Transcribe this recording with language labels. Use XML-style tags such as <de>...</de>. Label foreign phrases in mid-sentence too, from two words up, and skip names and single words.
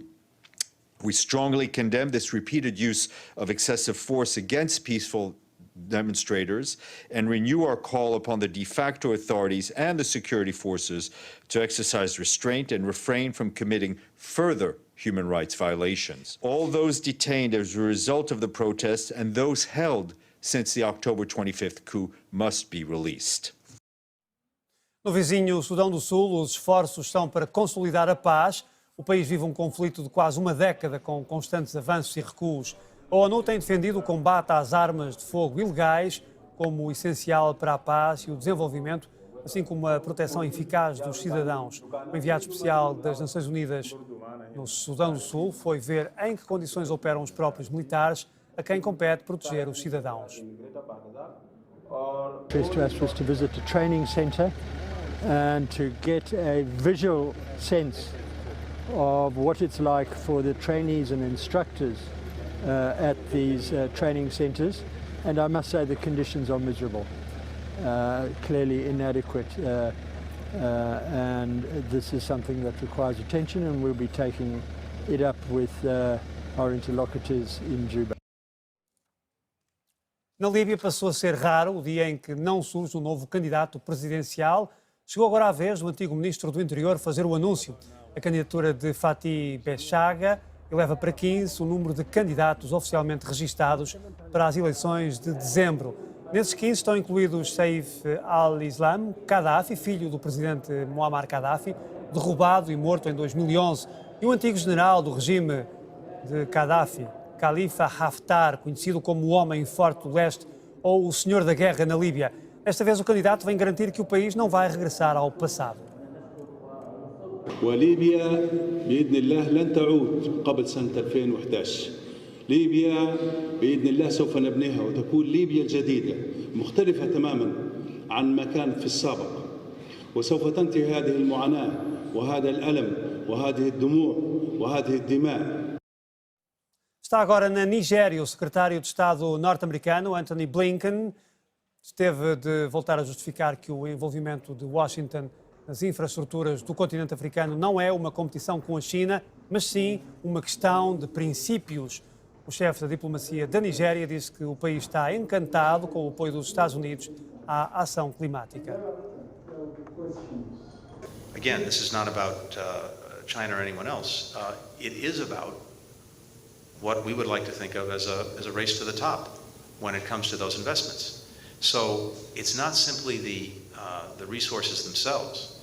<en>We strongly condemn this repeated use of excessive force against peaceful demonstrators and renew our call upon the de facto authorities and the security forces to exercise restraint and refrain from committing further human rights violations. All those detained as a result of the protests and those held since the October 25th coup must be released.</en> <pt>No vizinho Sudão do Sul, os esforços são para consolidar a paz. O país vive um conflito de quase uma década com constantes avanços e recuos. A ONU tem defendido o combate às armas de fogo ilegais como essencial para a paz e o desenvolvimento, assim como a proteção eficaz dos cidadãos. O enviado especial das Nações Unidas no Sudão do Sul foi ver em que condições operam os próprios militares, a quem compete proteger os cidadãos.</pt> <en>Was to visit a training center and to get a visual sense of what it's like for the trainees and instructors at these training centers, and I must say the conditions are miserable, clearly inadequate, and this is something that requires attention, and we'll be taking it up with our interlocutors in Juba.</en> <pt>Na Líbia passou a ser raro o dia em que não surge um novo candidato presidencial. Chegou agora a vez do antigo ministro do Interior fazer o anúncio. A candidatura de Fatih Bechaga eleva para 15 o número de candidatos oficialmente registados para as eleições de dezembro. Nesses 15 estão incluídos Saif al-Islam Gaddafi, filho do presidente Muammar Gaddafi, derrubado e morto em 2011, e o antigo general do regime de Gaddafi, Khalifa Haftar, conhecido como o Homem Forte do Leste ou o Senhor da Guerra na Líbia. Desta vez o candidato vem garantir que o país não vai regressar ao passado.</pt> <ar>وليبيا بإذن الله لن تعود قبل سنة 2011. ليبيا بإذن الله سوف نبنيها وتكون ليبيا الجديدة مختلفة تماما عن ما كان في السابق، وسوف تنتهي هذه المعاناة وهذا الألم وهذه الدموع وهذه الدماء.</ar> <pt>Está agora na Nigéria o secretário de Estado norte-americano, Antony Blinken, teve de voltar a justificar que o envolvimento de Washington nas infraestruturas do continente africano não é uma competição com a China, mas sim uma questão de princípios. O chefe da diplomacia da Nigéria disse que o país está encantado com o apoio dos Estados Unidos à ação climática.</pt> <en>Again, this is not about China or anyone else. It is about what we would like to think of as a race to the top when it comes to those investments. So it's not simply the resources themselves.</en>